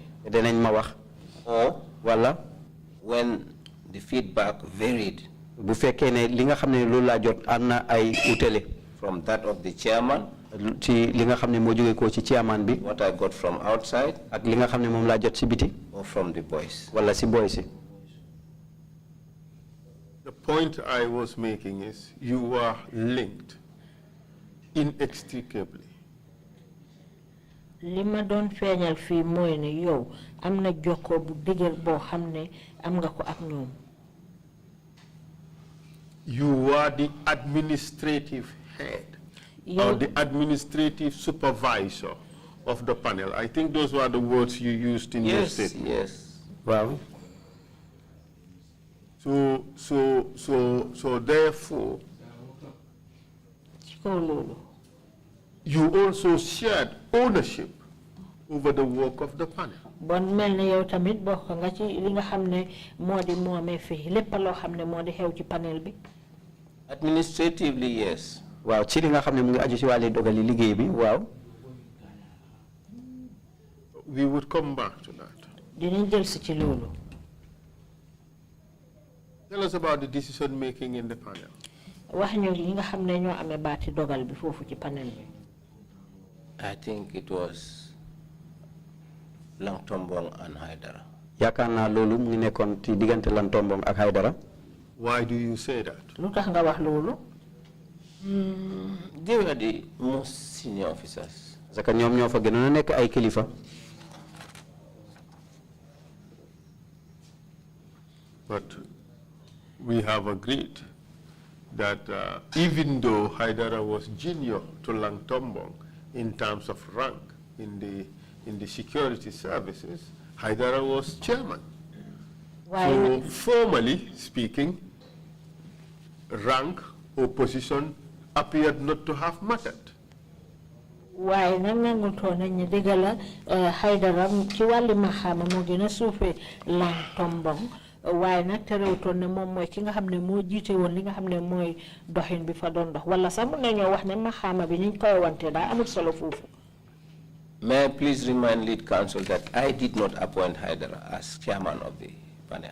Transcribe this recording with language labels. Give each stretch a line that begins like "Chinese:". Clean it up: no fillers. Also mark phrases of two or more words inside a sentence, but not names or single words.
English: Or when the feedback varied from that of the chairman, what I got from outside, or from the boys. The point I was making is you are linked inextricably.
Wolof: Lima don feñal fi moy ne yow amna joko bu degel bo xamne am nga ko ak ñoom.
English: You are the administrative head or the administrative supervisor of the panel. I think those were the words you used in your statement. Yes. Well, so therefore, you also shared ownership over the work of the panel.
Wolof: Bon melni yow tamit bokk nga ci li nga xamne modi momé fi lepp lo xamne modi xew ci panel bi.
English: Administratively, yes.
Wolof: Wow, ci li nga xamne mu ngi aju ci walé dogali liggéey bi, waaw.
English: We would come back to that.
Wolof: Dinañ jël ci
English: Tell us about the decision making in the panel.
Wolof: wax ñu li nga xam ne ñoo amee baati dogal bi foofu ci panel bi.
English: I think it was Langtombong and Haidara.
Wolof: yaakaar naa loolu mu ngi nekkoon ci diggante Langtombong ak Haidara.
English: Why do you say that?
Wolof: lu tax nga wax loolu.
English: They were the most senior officers.
French: parce que
Wolof: ñoom ñoo fa gënoon a nekk ay kilifa.
English: But we have agreed that even though Haidara was junior to Langtombong in terms of rank in the security services, Haidara was chairman. So formally speaking, rank or position appeared not to have mattered.
Wolof: Why nangu tona ni degala Haidara ci wàlli maxaama moo gën a suufe Langtombong waaye nag terewutoon ne moom mooy ki nga xam ne moo jiite woon li nga xam ne mooy doxin bi fa doon dox wala sax mun nañoo wax ne maxaama bi niñ koy wante daa amul solo foofu.
English: May I please remind lead counsel that I did not appoint Haidara as chairman of the panel.